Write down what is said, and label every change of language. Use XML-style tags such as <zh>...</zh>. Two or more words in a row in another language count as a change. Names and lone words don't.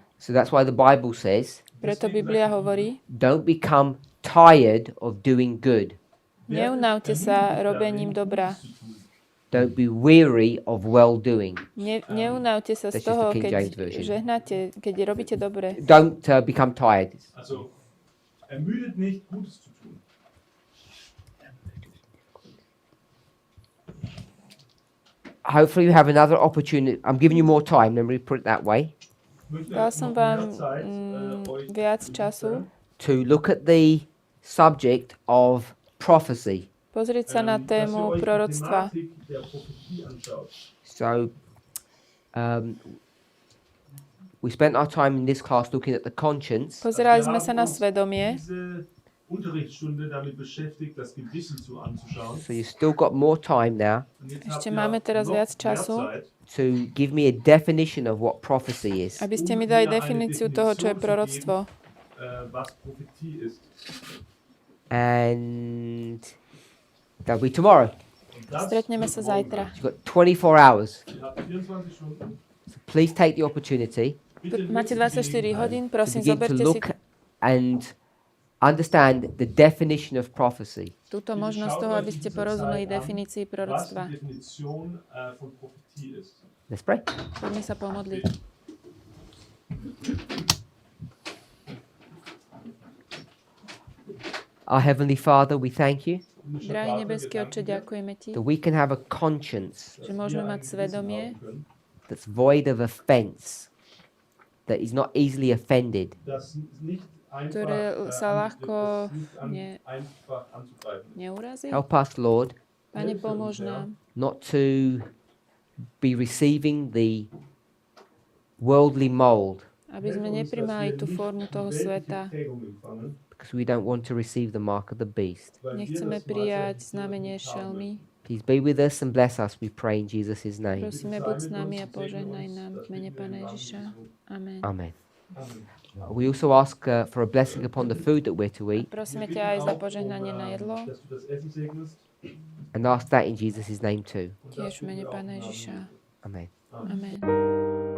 <en>So that's why the Bible says,</en> <sk>Preto Biblia hovorí,</sk> <en>don't become tired of doing good.</en> <sk>neunavte sa robením dobra.</sk> <en>Don't be weary of well-doing.</en> <sk>Neunavte sa z</sk> <en>That's just</en> <sk>toho,</sk> <en>the King</en> <sk>keď</sk> <en>James version.</en> <sk>žehnáte, keď robíte dobre.</sk> <en>Don't become tired.</en> <de>Also, ermüdet nicht, Gutes zu tun.</de> <en>Hopefully you have another opportunity. I'm giving you more time, let me put it that way,</en> <sk>Dal som vám viac času</sk> <en>to look at the subject of prophecy.</en> <sk>pozrieť sa na tému proroctva.</sk> <en>So we spent our time in this class looking at the conscience.</en> <sk>Pozerali sme sa na svedomie,</sk> <de>Diese Unterrichtsstunde damit beschäftigt, das Gewissen anzuschauen.</de> <en>So you've still got more time now</en> <de>Und jetzt</de> <sk>Ešte</sk> <de>habt ihr</de> <sk>máme teraz</sk> <de>noch</de> <sk>viac</sk> <de>mehr</de> <sk>času,</sk> <de>Zeit,</de> <en>to give me a definition of what prophecy is.</en> <sk>aby ste mi dali definíciu toho, čo je proroctvo.</sk> <de>was Prophetie ist.</de> <en>And that'll be tomorrow.</en> <de>Und das</de> <sk>Stretneme sa zajtra.</sk> <en>You've got 24 hours.</en> <de>Ihr habt 24 Stunden.</de> <en>So please take the opportunity</en> <de>Bitte</de> <sk>Máte</sk> <de>nutzt die</de> <sk>24 hodín,</sk> <en>to</en> <sk>prosím,</sk> <en>begin to</en> <sk>zoberte si</sk> <en>look and understand the definition of prophecy.</en> <sk>Túto možnosť toho, aby ste porozumeli definícii proroctva.</sk> <de>Was die Definition von Prophetie ist.</de> <en>Let's pray.</en> <sk>Poďme sa pomodliť.</sk> <en>Our Heavenly Father, we thank you</en> <sk>Drahý nebeský Otče, ďakujeme Ti,</sk> <en>that we can have a conscience</en> <sk>že môžeme mať svedomie,</sk> <en>that's void of offense, that is not easily offended,</en> <sk>ktoré sa ľahko neurazí.</sk> <en>help us, Lord,</en> <sk>Pane, pomôž nám,</sk> <en>not to be receiving the worldly mold,</en> <sk>aby sme neprimali tú formu toho sveta.</sk> <en>because we don't want to receive the mark of the beast.</en> <sk>Nechceme prijať znamenie šelmy.</sk> <en>Please be with us and bless us, we pray in Jesus' name.</en> <sk>Prosíme, buď s nami a požehnaj nám v mene Pána Ježiša.</sk> <en>Amen.</en> <sk>Amen.</sk> <en>We also ask for a blessing upon the food that we're to eat,</en> <sk>Prosíme ťa aj za požehnanie na jedlo,</sk> <en>and ask that in Jesus' name too.</en> <sk>tiež v mene Pána Ježiša.</sk> <en>Amen.</en> <sk>Amen.</sk>